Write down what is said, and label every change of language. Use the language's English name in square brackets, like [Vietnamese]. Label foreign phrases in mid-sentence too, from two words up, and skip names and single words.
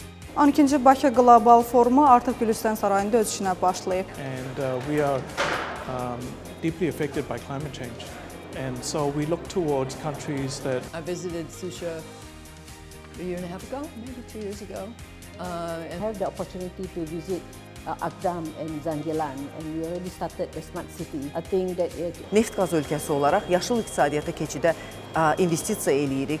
[Azerbaijani] 12-ci Bakı Qlobal Forumu artıq Gülüstan sarayında öz işinə başlayıb. [English] And we are deeply affected by climate change. And so we look towards countries that... I visited Susha a year and a half ago, maybe 2 years ago. I had the opportunity to visit Agdam and Zangilan, and we already started the smart city. I think that [Azerbaijani] Neft qaz ölkəsi olaraq yaşıl iqtisadiyyata keçidə investisiya eləyirik.